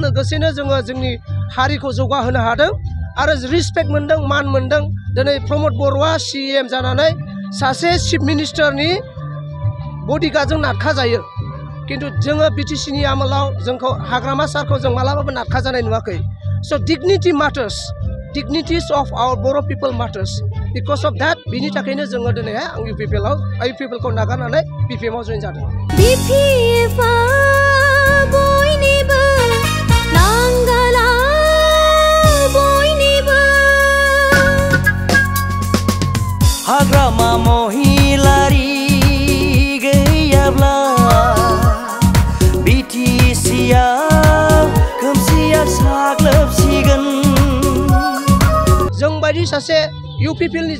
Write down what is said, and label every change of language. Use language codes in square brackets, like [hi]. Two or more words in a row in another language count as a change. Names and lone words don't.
[brx] लोगोसेनो जोङो जोंनि हारिखौ जौगाहोनो हादों आरो रिसपेक्ट मोनदों मान मोनदों दिनै प्रमद बर'आ CM जानानै सासे [en] chief ministerni [brx] बडिगार्डजों नारखा जायो किन्तु जोङो बिटिसिनि आमोलाव जोंखौ हाग्रामा सारखौ जों मालाबाबो नारखा जानाय नुवाखै [en] so dignity matters dignities of our Boro people matters because of that [brx] बिनि थाखायनो जोङो दिनैहाय आं UPPL खौ नागारनानै BPM आव जइन जादों BPF बयनिबो नांगाला बयनिबो हाग्रामा महिलारि गैयाब्ला बिटिसिआ खोमसिया साग्लोबसिगोन जों बायदि सासे UPPL नि